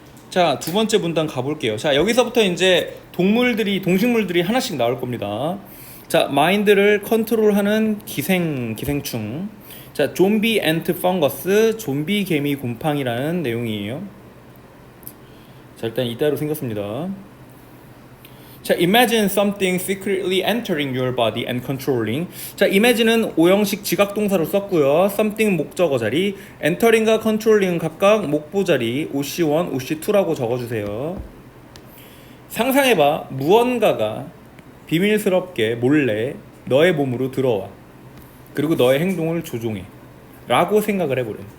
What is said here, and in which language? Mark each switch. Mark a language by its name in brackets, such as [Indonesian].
[Korean] 자, 두 번째 문단 가볼게요. 자, 여기서부터 이제 동식물들이 하나씩 나올 겁니다. 자, 마인드를 컨트롤하는 기생충. 자, 좀비 앤트 펑거스, 좀비 개미 곰팡이라는 내용이에요. 자, 일단 이따로 생겼습니다. [English] 자, imagine something secretly entering your body and controlling. [Korean] 자, imagine은 오형식 지각동사로 썼고요. something 목적어 자리, entering과 controlling은 각각 목보 자리, OC1, OC2라고 적어주세요. 상상해봐, 무언가가 비밀스럽게 몰래 너의 몸으로 들어와, 그리고 너의 행동을 조종해 라고 생각을 해보래.